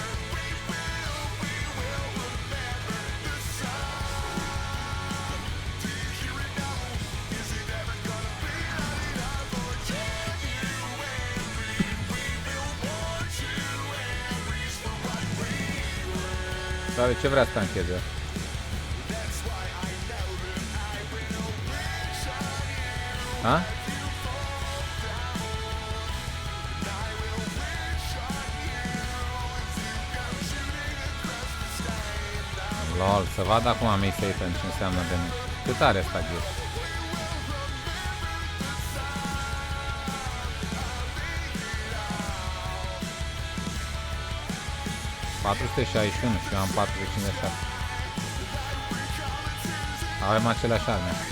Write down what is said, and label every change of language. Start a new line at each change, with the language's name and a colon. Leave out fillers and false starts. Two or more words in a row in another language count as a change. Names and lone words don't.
English: We will remember the sound. Do you hear it now? Is it ever gonna be loud enough for January? We build mortuaries for what we were.
Romanian: Dar ce vrea să tancheze?
English: That's why I know that I will wish on you. Ha? I will wish on you as you go shooting across the sky. And I
Romanian: Lol, să vad acum Miss Satan ce înseamnă de mine. Cât are asta gear? și eu am 457. Avem aceleași arme.